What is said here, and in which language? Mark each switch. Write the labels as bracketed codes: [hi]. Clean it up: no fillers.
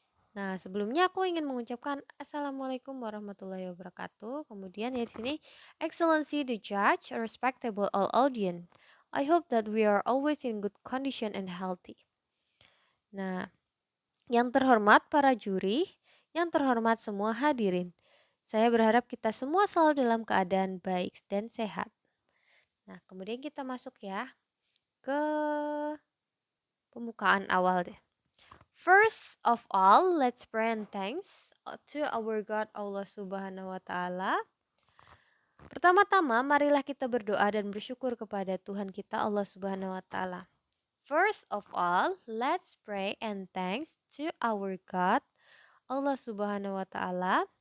[id] Nah, sebelumnya aku ingin mengucapkan Assalamualaikum warahmatullahi wabarakatuh. Kemudian di sini, [en] Excellency the Judge, respectable all audience. I hope that we are always in good condition and healthy. [id] Nah, yang terhormat para juri, yang terhormat semua hadirin. Saya berharap kita semua selalu dalam keadaan baik dan sehat. Nah, kemudian kita masuk ya ke pembukaan awal deh. [en] First of all, let's pray and thanks to our God Allah Subhanahu wa taala. [id] Pertama-tama, marilah kita berdoa dan bersyukur kepada Tuhan kita Allah Subhanahu wa taala. [en] First of all, let's pray and thanks to our God Allah Subhanahu wa taala.